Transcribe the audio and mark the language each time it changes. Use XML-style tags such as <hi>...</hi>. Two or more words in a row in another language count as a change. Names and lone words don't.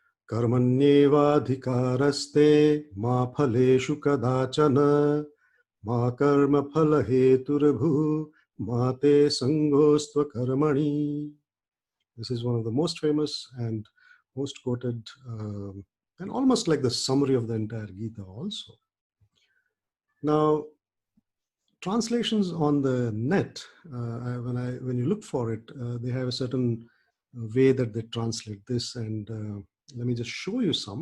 <sa>karmaṇyevādhikāraste mā phaleṣhu kadāchana mā karma-phala-heturbhūḥ mā te saṅgo'stvakarmaṇi.</sa> <en>This is one of the most famous and most quoted and almost like the summary of the entire Gita also. Now, translations on the net, when you look for it, they have a certain way that they translate this, and let me just show you some.</en>